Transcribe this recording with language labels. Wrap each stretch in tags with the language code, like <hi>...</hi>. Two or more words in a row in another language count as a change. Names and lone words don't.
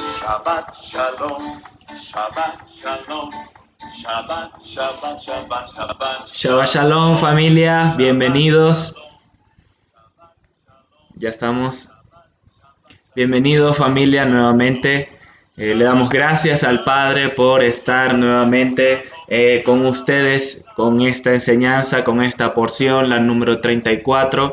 <he>שבת שלום, שבת שלום, שבת, שבת, שבת, שבת. שבת שלום,</he> <es>familia, bienvenidos. Ya estamos. Bienvenidos, familia, nuevamente. Le damos gracias al Padre por estar nuevamente con ustedes, con esta enseñanza, con esta porción, la número 34.</es>